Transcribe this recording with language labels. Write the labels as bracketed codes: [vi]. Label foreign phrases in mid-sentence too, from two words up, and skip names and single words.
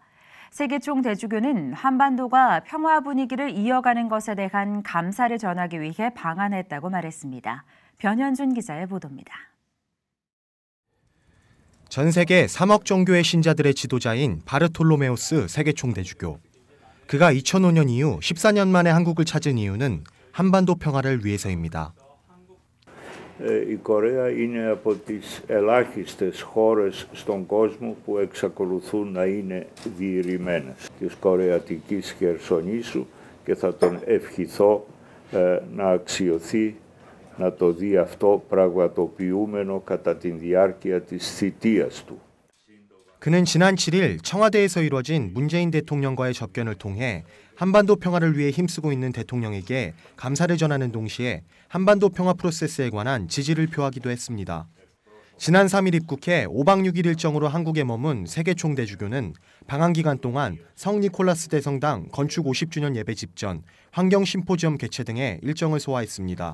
[ko] 세계 총대주교는 한반도가 평화 분위기를 이어가는 것에 대한 감사를 전하기 위해 방한했다고 말했습니다. 변현준 기자의 보도입니다. 전 세계 3억 정도의 신자들의 지도자인 바르톨로메우스 세계 총대주교. 그가 2005년 이후 14년 만에 한국을 찾은 이유는 한반도 평화를 위해서입니다. [el] Η Κορέα είναι από τις ελάχιστες χώρες στον κόσμο που εξακολουθούν να είναι διηρημένες της κορεατικής χερσονήσου και θα τον ευχηθώ να αξιωθεί να το δει αυτό πραγματοποιούμενο κατά την διάρκεια της θητείας του. [ko] 그는 지난 7일 청와대에서 이뤄진 문재인 대통령과의 접견을 통해 한반도 평화를 위해 힘쓰고 있는 대통령에게 감사를 전하는 동시에 한반도 평화 프로세스에 관한 지지를 표하기도 했습니다. 지난 3일 입국해 5박 6일 일정으로 한국에 머문 세계 총대주교는 방한 기간 동안 성 니콜라스 대성당 건축 50주년 예배 집전, 환경 심포지엄 개최 등의 일정을 소화했습니다.